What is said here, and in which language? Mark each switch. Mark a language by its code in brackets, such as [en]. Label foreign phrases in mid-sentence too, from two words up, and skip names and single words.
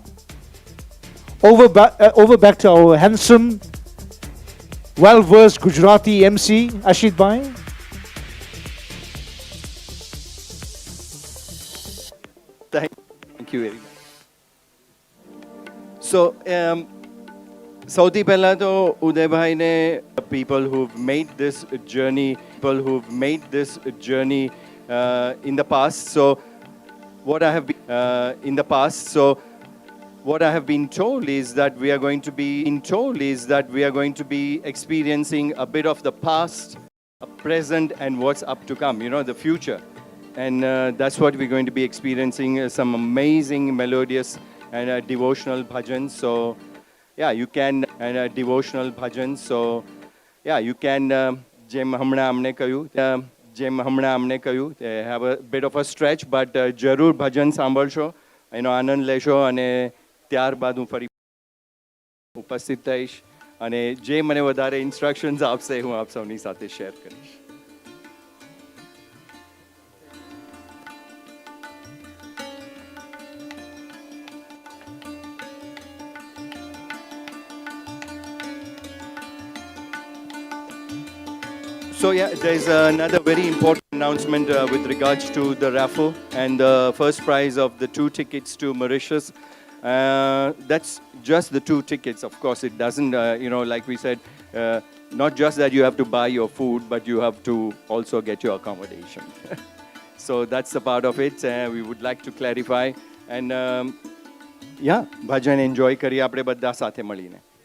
[en] Over back to our handsome, well-versed Gujarati MC, Ashit Bhai. Thank you very much. So, [gu] સૌથી પહેલા તો ઉદયભાઈને [en] people who've made this journey in the past. So what I have been what I have been told is that we are going to be experiencing a bit of the past, present and what's up to come, you know, the future. And that's what we're going to be experiencing, some amazing melodious and devotional bhajans. So yeah, you can devotional bhajans. So yeah, you can [gu] જેમ હમણાં અમને કહ્યું [en] have a bit of a stretch, but [gu] જરૂર ભજન સાંભળશો, એનો આનંદ લેશો અને ત્યારબાદ હું ફરી ઉપસ્થિત થઈશ અને જે મને વધારે ઇન્સ્ટ્રક્શન્સ આપશે હું આપ સૌની સાથે શેર કરીશ. [en] So yeah, there's another very important announcement with regards to the raffle and the first prize of the 2 tickets to Mauritius. That's just the 2 tickets. Of course, it doesn't, you know, like we said, not just that you have to buy your food, but you have to also get your accommodation. So that's a part of it. We would like to clarify. And yeah, [gu] bhajan enjoy કરીએ આપણે બધા સાથે મળીને.